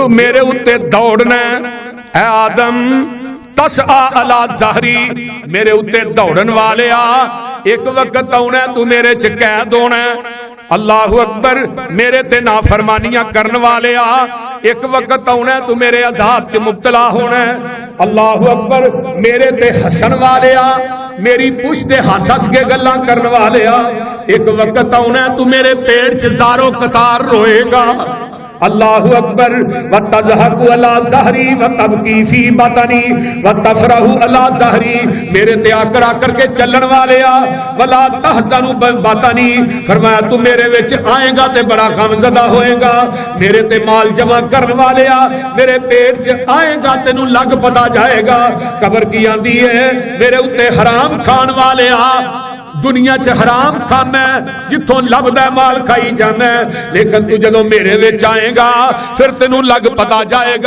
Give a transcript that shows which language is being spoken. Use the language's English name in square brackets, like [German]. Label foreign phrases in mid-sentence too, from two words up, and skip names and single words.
[Punjabi] میرے اُتے دوڑنا, [Arabic] أي آدم تس على ظهري, [Punjabi] میرے اُتے دوڑن والے آ، ایک وقت آنا تُو میرے چ قید ہونا, [Arabic] الله أكبر [Punjabi] میرے تے نافرمانیاں کرن والے آ، ایک وقت آنا تُو میرے عذاب چ مبتلا ہونا, [Arabic] الله أكبر [Punjabi] میرے تے ہسن والے آ، میری پچھ تے ہس ہس کے گلاں کرن والے آ، ایک وقت آنا تُو میرے پیٹ چ زار و قطار روئے گا, [Arabic] الله أكبر وتضحك على ظهري وتبكي في بطني وتفرح على ظهري, [Punjabi] میرے تے آکڑ آکڑ کے چلن والے آ, [Arabic] ولا تحزن بطني, [Punjabi] فرمایا تُو میرے وچ آئے گا تے بڑا غمزدہ ہوئے گا، میرے تے مال جمع کرن والے آ، میرے پیٹ چ آئے گا تینوں لگ پتہ جائے گا. قبر کی آندی ہے میرے اُتے حرام کھان والے آ، دنیا چ حرام کھانا جتھوں لبھدا مال کھائی جانا، لیکن تُو جدوں میرے وچ آئے گا فیر تینوں لگ پتہ جائے گا.